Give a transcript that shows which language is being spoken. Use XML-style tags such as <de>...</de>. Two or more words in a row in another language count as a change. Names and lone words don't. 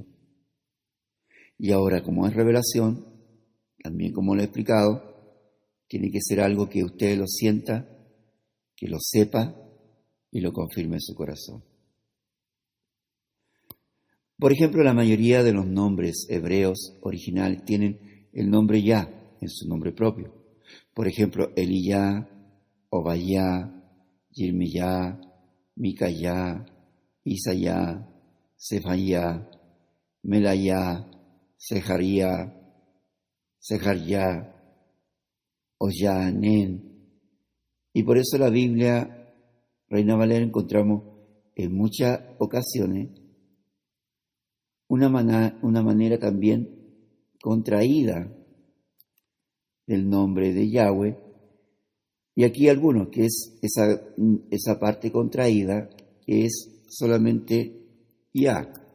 <es>Y ahora, como es revelación, también como lo he explicado, tiene que ser algo que usted lo sienta, que lo sepa y lo confirme en su corazón. Por ejemplo, la mayoría de los nombres hebreos originales tienen el nombre Yah en su nombre propio. Por ejemplo, Eliyah, Obadiah, Yirmiyah, Micayah, Isaiah, Sefayah, Melayah, Sejaría, Oyanen. Y por eso la Biblia, Reina Valera, encontramos en muchas ocasiones una manera también contraída del nombre de Yahweh. Y aquí algunos, que es esa parte contraída, que es solamente Yah.</es>